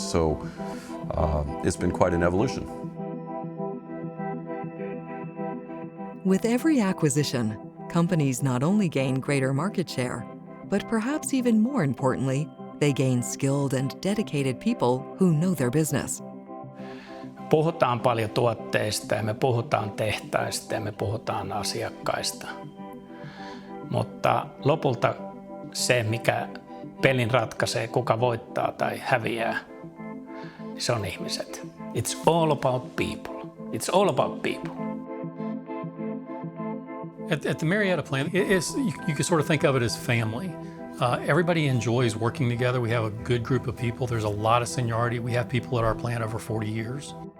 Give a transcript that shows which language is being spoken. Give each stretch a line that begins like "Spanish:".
English: So it's been quite an evolution. With every acquisition, companies not only gain greater market share, but perhaps even more importantly, they gain skilled and dedicated people who know their business.
Finnish: Puhutaan paljon tuotteista ja me puhutaan tehtaista ja me puhutaan asiakkaista. Mutta lopulta se, mikä pelin ratkaisee, kuka voittaa tai häviää, se on ihmiset.
English: It's all about people. It's all about people. At the Marietta plant, you can sort of think of it as family. Everybody enjoys working together. We have a good group of people. There's a lot of seniority. We have people at our plant over 40 years.